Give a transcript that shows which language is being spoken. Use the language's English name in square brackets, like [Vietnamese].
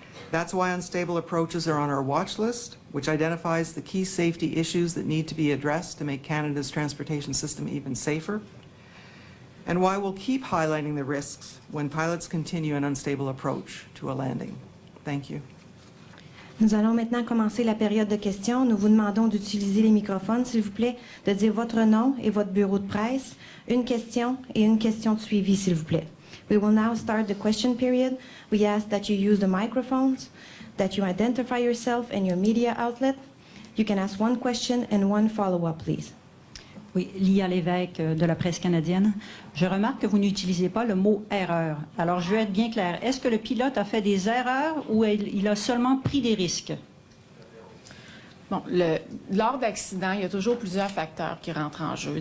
[English] That's why unstable approaches are on our watch list, which identifies the key safety issues that need to be addressed to make Canada's transportation system even safer, and why we'll keep highlighting the risks when pilots continue an unstable approach to a landing. Thank you. [French] Nous allons maintenant commencer la période de questions. Nous vous demandons d'utiliser les microphones, s'il vous plaît, de dire votre nom et votre bureau de presse, une question et une question de suivi, s'il vous plaît. [English] We will now start the question period. We ask that you use the microphones, that you identify yourself and your media outlet. You can ask one question and one follow-up, please. [French] Oui, Lia Lévesque de la presse canadienne. Je remarque que vous n'utilisez pas le mot « erreur ». Alors, je veux être bien clair. Est-ce que le pilote a fait des erreurs ou il a seulement pris des risques? Bon, lors d'accidents, il y a toujours plusieurs facteurs qui rentrent en jeu.